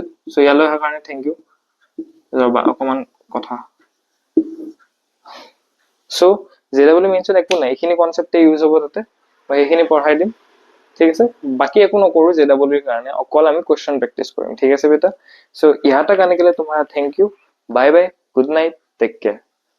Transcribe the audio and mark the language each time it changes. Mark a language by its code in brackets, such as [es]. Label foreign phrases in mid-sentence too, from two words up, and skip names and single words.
[as] সো ইয়ালৈ অহাৰ কাৰণে [en] thank you. [as] ৰবা অকমান কথা, সো JEE মেইনছত একো নাই, এইখিনি [en] concept use [as] হ'ব তাতে, মই এইখিনি পঢ়াই দিম। ঠিক আছে, বাকি একো নকৰো JEE কাৰণে, অকল আমি [en] question practice [as] কৰিম। ঠিক আছে বেটা, [en] সো [hi] यहाँ तक आने के लिए तुम्हारा [en] thank you, bye bye, good night, take care.